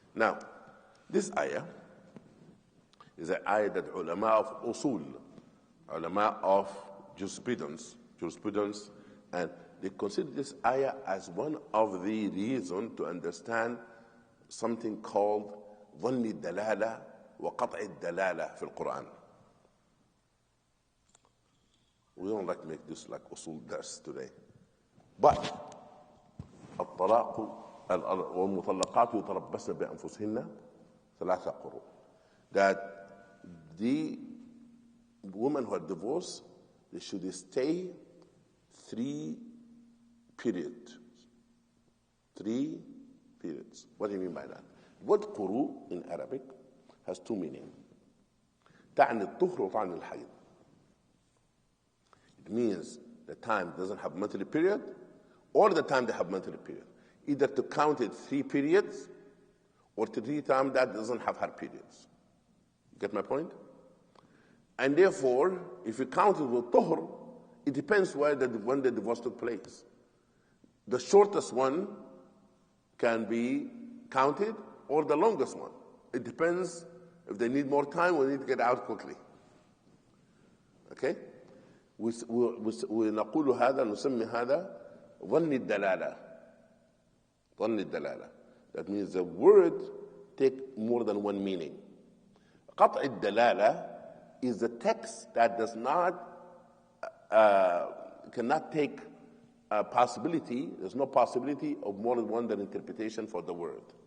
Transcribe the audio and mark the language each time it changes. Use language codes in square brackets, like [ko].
[en] Now, this ayah is an ayah that ulama of usul, ulama of jurisprudence, and they consider this ayah as one of the reasons to understand something called [ar] ظن الدلالة وقطع الدلالة في القرآن. [en] We don't like to make this like usul dars today. [ar] But الطلاق والمطلقات يتربصن بأنفسهن ثلاثة قروء. [en] That the women who are divorced, they should stay 3 periods. 3 periods. What do you mean by that? Word quru in Arabic has 2 meanings. [ar] تعني الطهر وتعني الحيض. [en] It means the time doesn't have monthly period or the time they have monthly period. Either to count it 3 periods or to 3 times that doesn't have her periods. Get my point? And therefore, if you count it with tuhr, it depends when the divorce took place. The shortest one can be counted or the longest one. It depends if they need more time or need to get out quickly. Okay? [ar] ونقول هذا نسمي هذا ظن الدلالة. ظن الدلالة. [en] That means the word take more than one meaning. قطع الدلالة is the text that does not cannot take a possibility. There's no possibility of more than one interpretation for the word.